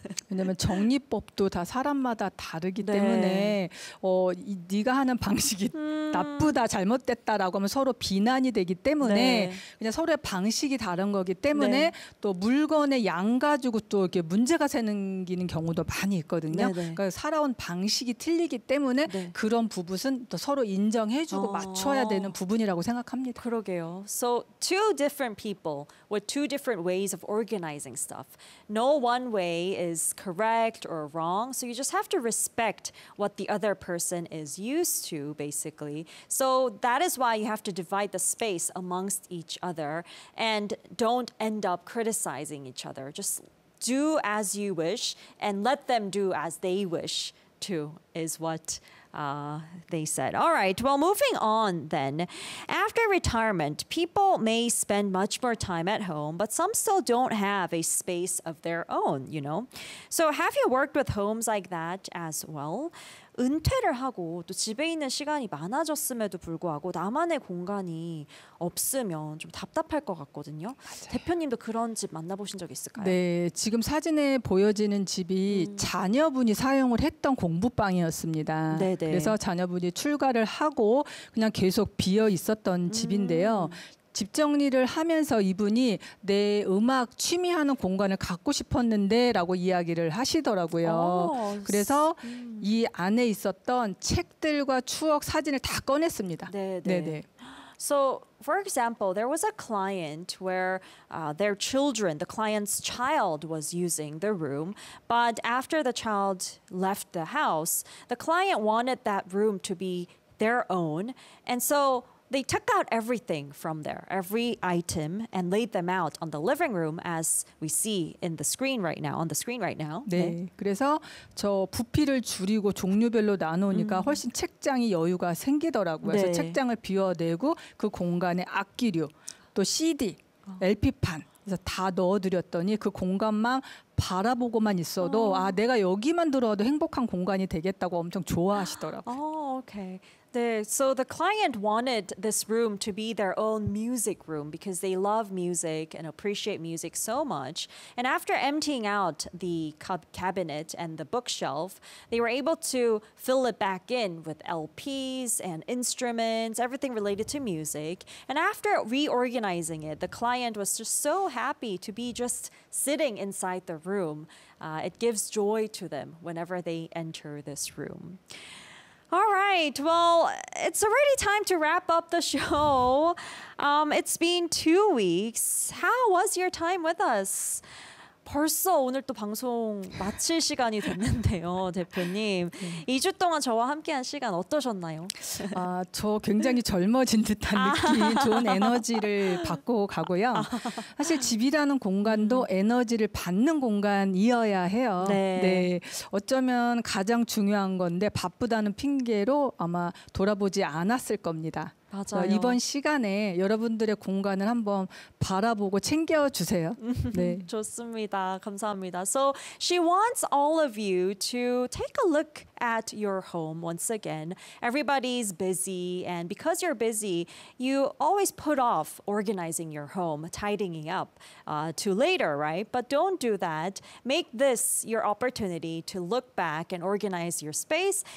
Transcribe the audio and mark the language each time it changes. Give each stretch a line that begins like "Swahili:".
Korean: 왜냐면 정리법도 다 사람마다 다르기 때문에 네. 네가 하는 방식이 나쁘다, 잘못됐다라고 하면 서로 비난이 되기 때문에 네. 그냥 서로의 방식이 다른 거기 때문에 네. 또 물건의 양 가지고 또 이렇게 문제가 생기는 경우도 많이 있거든요. 네, 네. 그러니까 살아온 방식이 틀리기 때문에 네. 그런 부분은 또 서로 인정해주고 맞춰야 되는 부분이라고 생각합니다. 그러게요.
English: So two different people with two different ways of organizing stuff. No one way is correct or wrong, so you just have to respect what the other person is used to, basically. So that is why you have to divide the space amongst each other and don't end up criticizing each other. Just do as you wish and let them do as they wish too, is what they said. All right, well, moving on then. After retirement, people may spend much more time at home, but some still don't have a space of their own, you know. So have you worked with homes like that as well?
Korean: 은퇴를 하고 또 집에 있는 시간이 많아졌음에도 불구하고 나만의 공간이 없으면 좀 답답할 것 같거든요. 맞아요. 대표님도 그런 집 만나보신 적 있을까요? 네, 지금 사진에 보여지는 집이 자녀분이 사용을 했던 공부방이었습니다. 네네. 그래서 자녀분이 출가를 하고 그냥 계속 비어 있었던 집인데요. 집 정리를 하면서 이분이 내 음악 취미하는 공간을 갖고 싶었는데 라고 이야기를 하시더라고요. 그래서 이 안에 있었던 책들과 추억 사진을 다 꺼냈습니다. 네네.
English: So, for example, there was a client where their children, the client's child was using the room, but after the child left the house, the client wanted that room to be their own, and so they took out everything from there, every item, and laid them out on the living room as we see in the screen right now, on the screen right now.
Korean: 네, 네. 그래서 저 부피를 줄이고 종류별로 나누니까 훨씬 책장이 여유가 생기더라고요. 네. 그래서 책장을 비워내고 그 공간에 악기류, 또 CD, LP판 그래서 다 넣어드렸더니 그 공간만 바라보고만 있어도 아, 내가 여기만 들어와도 행복한 공간이 되겠다고 엄청 좋아하시더라고요. 오케이.
English: So the client wanted this room to be their own music room because they love music and appreciate music so much. And after emptying out the cabinet and the bookshelf, they were able to fill it back in with LPs and instruments, everything related to music. And after reorganizing it, the client was just so happy to be just sitting inside the room. It gives joy to them whenever they enter this room. All right. Well, it's already time to wrap up the show. It's been 2 weeks. How was your time with us?
Korean: 벌써 오늘 또 방송 마칠 시간이 됐는데요, 대표님. 2주 동안 저와 함께한 시간 어떠셨나요? 아, 저 굉장히 젊어진 듯한 느낌, 좋은 에너지를 받고 가고요. 사실 집이라는 공간도 에너지를 받는 공간이어야 해요. 네. 네. 어쩌면 가장 중요한 건데 바쁘다는 핑계로 아마 돌아보지 않았을 겁니다. 맞아요. 이번 시간에 여러분들의 공간을 한번 바라보고 챙겨주세요. 네. 좋습니다. 감사합니다.
English: So she wants all of you to take a look at your home once again. Everybody's busy, and because you're busy, you always put off organizing your home, tidying up to later, right? But don't do that. Make this your opportunity to look back and organize your space.